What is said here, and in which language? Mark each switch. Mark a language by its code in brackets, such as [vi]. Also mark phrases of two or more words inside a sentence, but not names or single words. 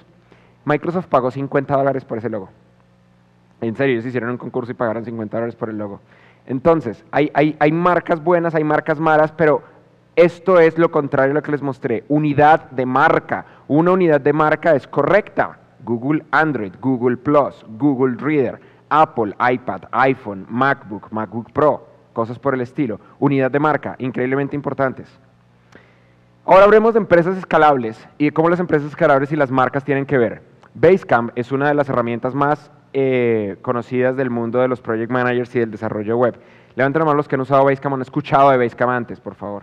[es] Microsoft pagó $50 por ese logo. En serio, ellos hicieron un concurso y pagaron $50 por el logo. Entonces, hay marcas buenas, hay marcas malas, pero esto es lo contrario a lo que les mostré. Unidad de marca. Una unidad de marca es correcta. Google Android, Google Plus, Google Reader, Apple, iPad, iPhone, MacBook, MacBook Pro, cosas por el estilo. Unidad de marca, increíblemente importantes. Ahora hablemos de empresas escalables y de cómo las empresas escalables y las marcas tienen que ver. Basecamp es una de las herramientas más conocidas del mundo de los [en] project managers [es] y del desarrollo web. Levanten la mano los que han usado Basecamp o han escuchado de Basecamp antes, por favor.